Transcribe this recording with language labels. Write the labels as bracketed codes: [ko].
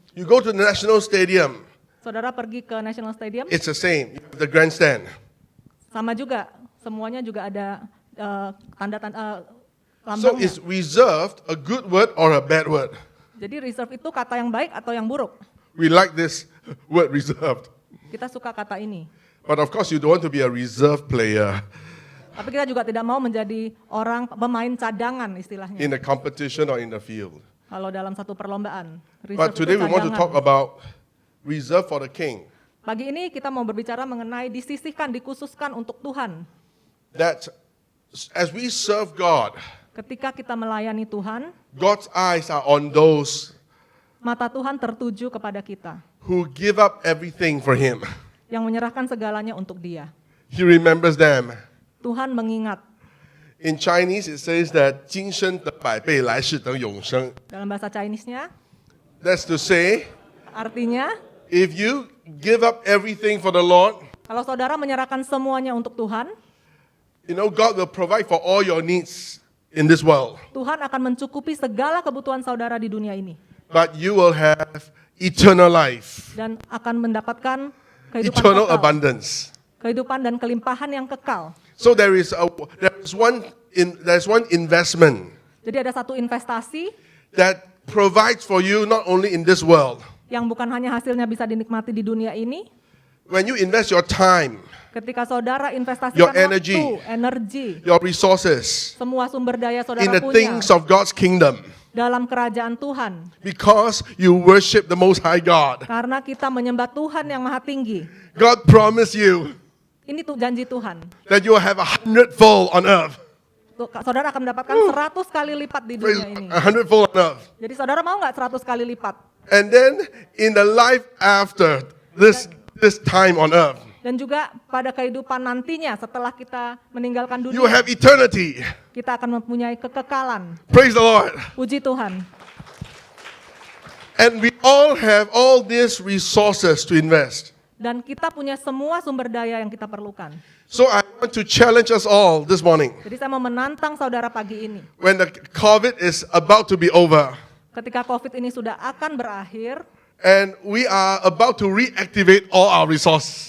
[en] You go to the National Stadium, [id] Saudara pergi ke National Stadium, [en] it's the same. You have the grandstand. [id] sama juga, semuanya juga ada tanda-tanda [en] So [id] lambangnya. [en] is reserved a good word or a bad word? [id] Jadi reserve itu kata yang baik atau yang buruk? [en] We like this word reserved. [id] Kita suka kata ini. [en] But of course, you don't want to be a reserve player [id] Tapi kita juga tidak mau menjadi orang pemain cadangan istilahnya. [en] in a competition or in the field. [id] Kalau dalam satu perlombaan. Reserve [en] But [id] itu [en] today we want to [id] cadangan. [en] talk about reserve for the king. [id] Pagi ini kita mau berbicara mengenai disisihkan, dikhususkan untuk Tuhan. [en] That as we serve God, [id] Ketika kita melayani Tuhan, [en] God's eyes are on those [id] mata Tuhan tertuju kepada kita. [en] who give up everything for Him. [id] Yang menyerahkan segalanya untuk Dia. [en] He remembers them. [id] Tuhan mengingat. [en] In Chinese, it says that [zh] 今生得百倍，来世等永生. [id] Dalam bahasa Chinese-nya, [en] That's to say, [id] artinya, [en] if you give up everything for the Lord, [id] kalau saudara menyerahkan semuanya untuk Tuhan, [en] you know, God will provide for all your needs in this world. [id] Tuhan akan mencukupi segala kebutuhan saudara di dunia ini. [en] But you will have eternal life, [id] Dan akan mendapatkan kehidupan [en] eternal [id] kekal. [en] abundance. [id] Kehidupan dan kelimpahan yang kekal. [en] So there's one investment [id] Jadi ada satu investasi [en] that provides for you not only in this world. [id] yang bukan hanya hasilnya bisa dinikmati di dunia ini. [en] When you invest your time, [id] Ketika saudara investasikan [en] Your energy. [id] waktu, energi, [en] your resources [id] semua sumber daya [en] in [id] saudara [en] the [id] punya [en] things of God's kingdom, [id] dalam kerajaan Tuhan. [en] because you worship the Most High God, [id] Karena kita menyembah Tuhan yang maha tinggi. [en] God promised you [id] Ini tuh janji Tuhan. [en] that you will have 100-fold on earth. [id] Saudara akan mendapatkan 100 kali lipat di [en] Praise, [id] dunia ini. [en] 100-fold on earth. [id] Jadi saudara mau nggak 100 kali lipat? [en] And then in the life after this time on earth, [id] Dan juga pada kehidupan nantinya setelah kita meninggalkan [en] you will [id] dunia, [en] have eternity. [id] kita akan mempunyai kekekalan. [en] Praise the Lord. [id] Puji Tuhan. [en] And we all have all these resources to invest. [id] Dan kita punya semua sumber daya yang kita perlukan. [en] So I want to challenge us all this morning. [id] Jadi saya mau menantang saudara pagi ini. [en] When the COVID is about to be over [id] Ketika COVID ini sudah akan berakhir, [en] and we are about to reactivate all our resources,